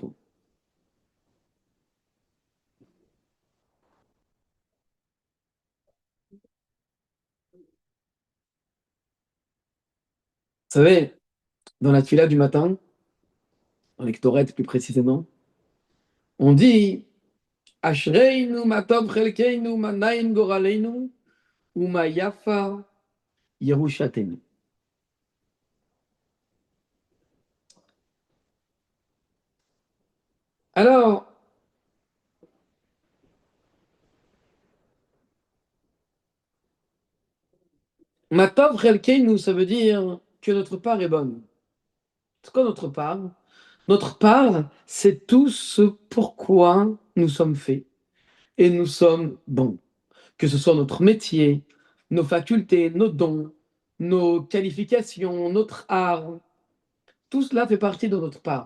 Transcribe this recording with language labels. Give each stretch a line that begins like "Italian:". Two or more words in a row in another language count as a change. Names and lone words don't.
French: Vous savez, dans la tuila du matin, dans les Ktoret plus précisément, on dit
Hebrew: אשרינו מה טוב חלקנו מה נעים גורלנו ומה יפה ירושתנו.
French: Alors,
Hebrew: מה טוב חלקנו,
French: ça veut dire que notre part est bonne. C'est quoi notre part? Notre part, c'est tout ce pourquoi nous sommes faits et nous sommes bons. Que ce soit notre métier, nos facultés, nos dons, nos qualifications, notre art, tout cela fait partie de notre part.